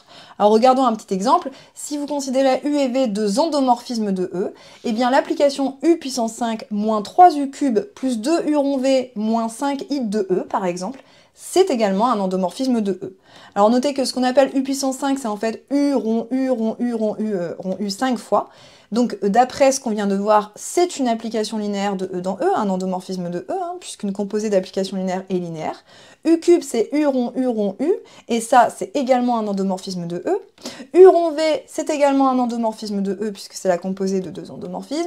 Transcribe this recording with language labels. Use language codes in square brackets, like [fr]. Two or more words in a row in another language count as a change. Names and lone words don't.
[fr] Alors regardons un petit exemple. Si vous considérez U et V deux endomorphismes de E, eh bien l'application U puissance 5 moins 3U cube plus 2U rond V moins 5 I de E, par exemple, c'est également un endomorphisme de E. Alors notez que ce qu'on appelle U puissance 5, c'est en fait U rond U rond U rond U rond U 5 fois. Donc d'après ce qu'on vient de voir, c'est une application linéaire de E dans E, un endomorphisme de E, puisqu'une composée d'application linéaire est linéaire. U cube, c'est U rond U, et ça, c'est également un endomorphisme de E. U rond V, c'est également un endomorphisme de E, puisque c'est la composée de deux endomorphismes.